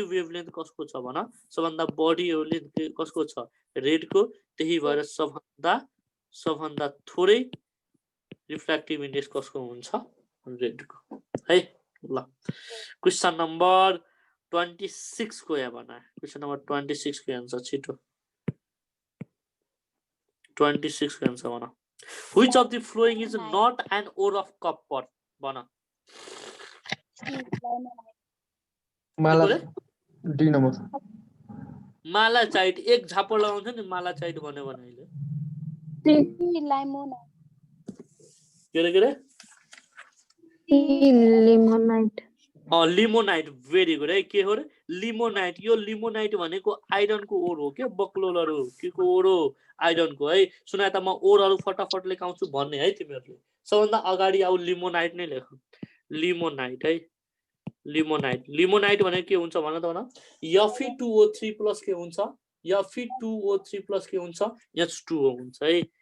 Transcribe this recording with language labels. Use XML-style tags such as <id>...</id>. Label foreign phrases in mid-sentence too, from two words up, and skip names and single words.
<ne>वेभलेन्थ कसको छ भन सबभन्दा बढी वेभलेन्थ कसको छ रेडको त्यही भएर सबभन्दा थोरै</ne> <en>refractive index</en> <ne>कसको हुन्छ रेडको है ल</ne> <en>question number</en> <ne>26 को यहाँ बना</ne> <en>question number</en> <ne>26 को आन्सर छिटो 26 को आन्सर बना</ne> <en>which of the following is not an ore of copper</en> <ne>बना माला डी नम्बर मालाचाइट एक झापड लगाउँछ नि मालाचाइट भन्यो भने अहिले के रे लिमोनाइट लिमोनाइट</ne> <en>very good</en> <ne>है के हो रे लिमोनाइट यो लिमोनाइट भनेको आइरनको ओर हो के बक्लोलहरु के को ओर हो आइरनको है सुना त म ओरहरु फटाफट लेखाउँछु भन्ने है तिमीहरुले सबभन्दा अगाडि आउ लिमोनाइट नै लेख लिमोनाइट है लिमोनाइट भनेको के हुन्छ भन त भन Fe2O3+ के हुन्छ Fe2O3+ के हुन्छ H2O हुन्छ है</ne>